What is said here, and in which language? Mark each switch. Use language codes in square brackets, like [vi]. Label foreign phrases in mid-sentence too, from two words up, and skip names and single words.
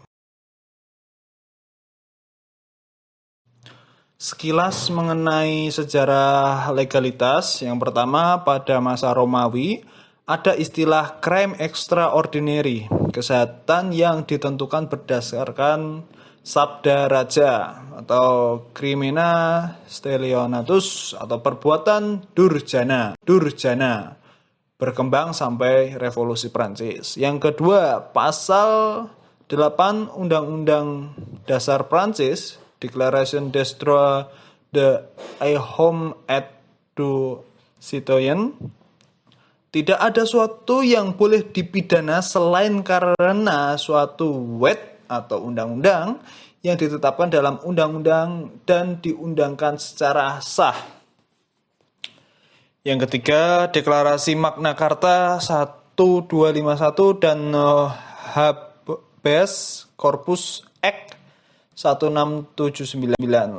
[id] Sekilas mengenai sejarah legalitas, yang pertama pada masa Romawi ada istilah [la] crime extraordinary, [id] kejahatan yang ditentukan berdasarkan sabda raja atau [la] crimina stelionatus [id] atau perbuatan durjana, berkembang sampai revolusi Prancis. Yang kedua, pasal 8 Undang-Undang Dasar Prancis, Declaration des droits de l'homme et du citoyen, tidak ada suatu yang boleh dipidana selain karena suatu wet atau undang-undang yang ditetapkan dalam undang-undang dan diundangkan secara sah. Yang ketiga, Deklarasi Magna Carta 1251 dan Habeas Corpus Act 1679.